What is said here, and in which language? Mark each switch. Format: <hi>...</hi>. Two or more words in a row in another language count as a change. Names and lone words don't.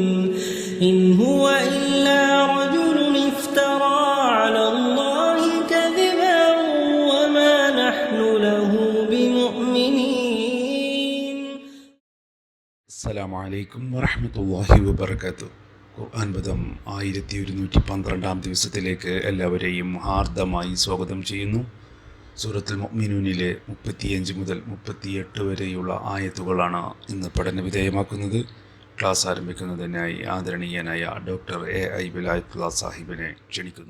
<ar>إن هو إلا رجل افترى على الله كذبا وما نحن له بمؤمنين. السلام عليكم ورحمة الله وبركاته.</ar> <ml>ഖുർആൻ പദം 1112 ദിവസത്തിലേക്ക് എല്ലാവരെയും ഹാർദമായി സ്വാഗതം ചെയ്യുന്നു. സൂറത്തുൽ മുഅ്മിനൂനിലെ 35 മുതൽ 38 വരെയുള്ള ആയത്തുകളാണ് ഇന്ന് പഠന വിധേയമാക്കുന്നത്. ക്ലാസ് ആരംഭിക്കുന്നതിനായി ആദരണീയനായ ഡോക്ടർ AI വിലായത്തുള്ള സാഹിബിനെ ക്ഷണിക്കുന്നു.</ml>